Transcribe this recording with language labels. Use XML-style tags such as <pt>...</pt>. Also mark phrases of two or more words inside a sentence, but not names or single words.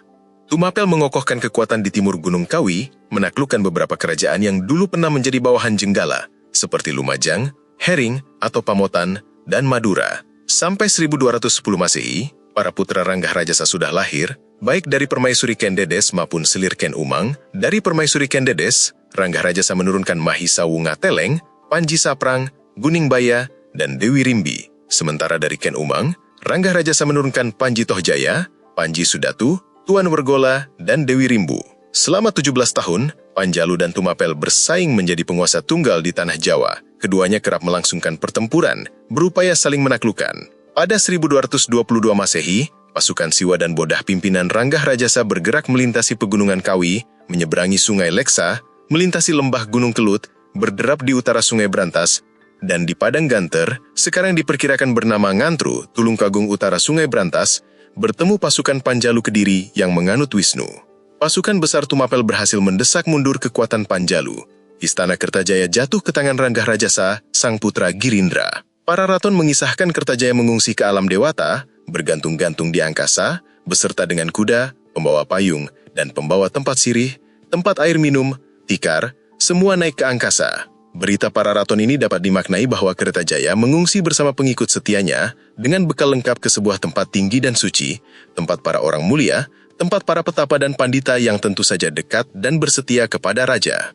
<id>Tumapel mengokohkan kekuatan di timur Gunung Kawi, menaklukkan beberapa kerajaan yang dulu pernah menjadi bawahan Jenggala, seperti Lumajang, Hering atau Pamotan, dan Madura. Sampai 1210 Masehi, para putra Ranggah Rajasa sudah lahir, baik dari permaisuri Ken Dedes maupun selir Ken Umang. Dari permaisuri Ken Dedes, Ranggah Rajasa menurunkan Mahisa Wunga Teleng, Panji Saprang, Guning Baya, dan Dewi Rimbi. Sementara dari Ken Umang, Ranggah Rajasa menurunkan Panji Tohjaya, Panji Sudatu, Tuan Wergola, dan Dewi Rimbu. Selama 17 tahun, Panjalu dan Tumapel bersaing menjadi penguasa tunggal di tanah Jawa. Keduanya kerap melangsungkan pertempuran, berupaya saling menaklukkan. Pada 1222 Masehi, pasukan Siwa dan Bodah pimpinan Ranggah Rajasa bergerak melintasi pegunungan Kawi, menyeberangi Sungai Leksa, melintasi lembah Gunung Kelut, berderap di utara Sungai Brantas, dan di Padang Ganter, sekarang diperkirakan bernama Ngantru, Tulungkagung utara Sungai Brantas, bertemu pasukan Panjalu Kediri yang menganut Wisnu. Pasukan besar Tumapel berhasil mendesak mundur kekuatan Panjalu. Istana Kertajaya jatuh ke tangan Ranggah Rajasa, sang putra Girindra. Para raton mengisahkan Kertajaya mengungsi ke alam dewata, bergantung-gantung di angkasa, beserta dengan kuda, pembawa payung, dan pembawa tempat sirih, tempat air minum, tikar, semua naik ke angkasa. Berita para raton ini dapat dimaknai bahwa Kertajaya mengungsi bersama pengikut setianya dengan bekal lengkap ke sebuah tempat tinggi dan suci, tempat para orang mulia, tempat para petapa dan pandita yang tentu saja dekat dan bersetia kepada raja.</id>